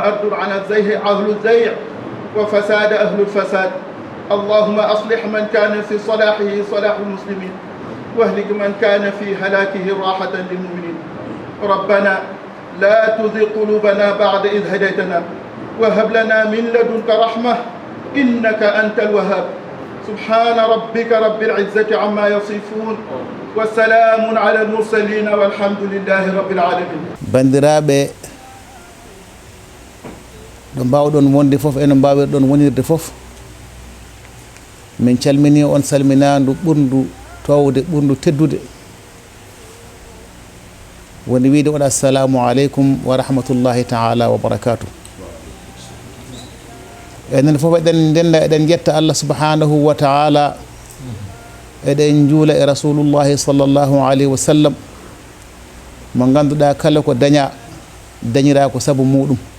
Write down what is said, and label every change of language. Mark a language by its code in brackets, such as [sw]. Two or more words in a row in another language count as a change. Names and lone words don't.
[ar] أردر عن الزيغ أهل الزيغ وفساد أهل الفساد اللهم أصلح من كان في صلاحه صلاح المسلمين واهلك من كان في هلاكه راحة للمؤمنين ربنا لا تزغ قلوبنا بعد إذ هديتنا وهب لنا من لدنك رحمة إنك أنت الوهاب سبحان ربك رب العزة عما يصفون وسلام على المرسلين والحمد لله رب العالمين [ff] bandiraɓe ɗo mbawɗon wonde fof eno mbawirɗon wonirde fof min calmini on salminandu ɓurdu towde ɓurdu teddude woni wiide on [ar] السلام عليكم ورحمة الله تعالى وبركاته [ff] enen fof eɗen ndenda eɗen jetta [ar] الله سبحانه وتعالى [ff] eɗen juula e [ar] رسول الله صلى الله عليه وسلم [ff] mo ganduɗa kala ko dañira ko saabu muɗum